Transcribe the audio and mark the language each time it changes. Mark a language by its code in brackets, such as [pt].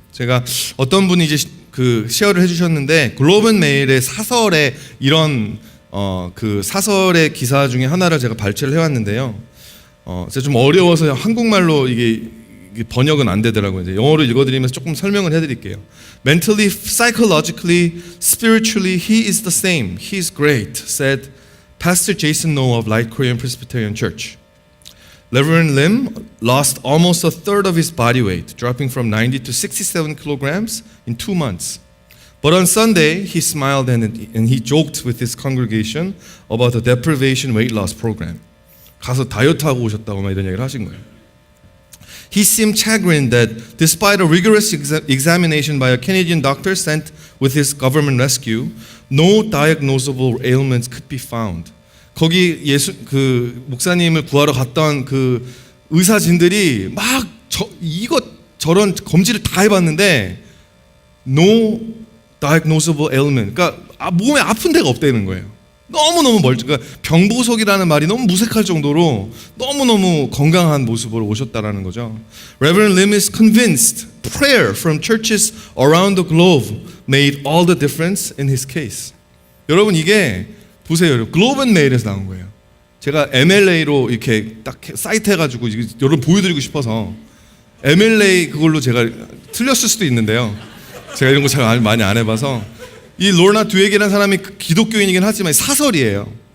[ko] 제가 어떤 분이 이제 그 쉐어를 해주셨는데 글로벌 메일의 사설에 이런 그 사설의 기사 중에 하나를 제가 발췌를 해왔는데요. 제가 좀 어려워서 한국말로 이게 번역은 안 되더라고요. 이제 영어로 읽어드리면서 조금 설명을 해드릴게요. [en] Mentally, psychologically, spiritually, he is the same. He is great, said Pastor Jason No of Light Korean Presbyterian Church. Reverend Lim lost almost a third of his body weight, dropping from 90 to 67 kilograms in 2 months. But on Sunday, he smiled and he joked with his congregation about the deprivation weight loss program. [ko] 가서 다이어트하고 오셨다고 막 이런 얘기를 하신 거예요. [en] He seemed chagrined that despite a rigorous examination by a Canadian doctor sent with his government rescue, no diagnosable ailments could be found. [ko] 거기 그 목사님을 구하러 갔던 그 의사진들이 막 이것 저런 검진을 다 해봤는데 [en] no diagnosable ailment. [ko] 그러니까 몸에 아픈 데가 없다는 거예요. 너무너무 그러니까 병보석이라는 말이 너무 무색할 정도로 너무너무 건강한 모습으로 오셨다라는 거죠. [en] Reverend Lim is convinced prayer from churches around the globe made all the difference in his case. [ko] 여러분 이게 보세요. 글로벌 메일에서 나온 거예요. 제가 MLA로 이렇게 딱 사이트 해가지고 여러분 보여드리고 싶어서 MLA 그걸로 제가 틀렸을 수도 있는데요. 제가 이런 거 잘 많이 안 해봐서 이 로나 듀에게라는 사람이 기독교인이긴 하지만 사설이에요.